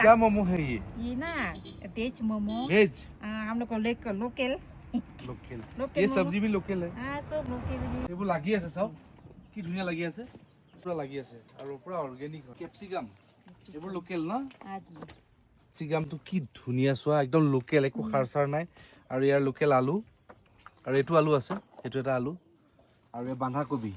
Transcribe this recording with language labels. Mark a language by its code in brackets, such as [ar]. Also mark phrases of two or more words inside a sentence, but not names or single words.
[hi] क्या मोमो है ये ना वेज मोमो वेज हम लोग को लोकल लोकल लोकल ये मोमो। सब्जी भी लोकल है हाँ सब लोकल [as] এইবোৰ লাগি আছে চাও কি ধুনিয়া লাগি আছে পুৰা লাগি আছে আৰু পুৰা [en] organic capsicum [as] এইবোৰ লোকেল না [hi] आज [as] ক্যাপসিকামটো কি ধুনিয়া চোৱা একদম লোকেল একো সাৰ সাৰ নাই আৰু ইয়াৰ লোকেল আলু আৰু এটো আলু আছে এটো এটা আলু আৰু এই বাঁধাকবি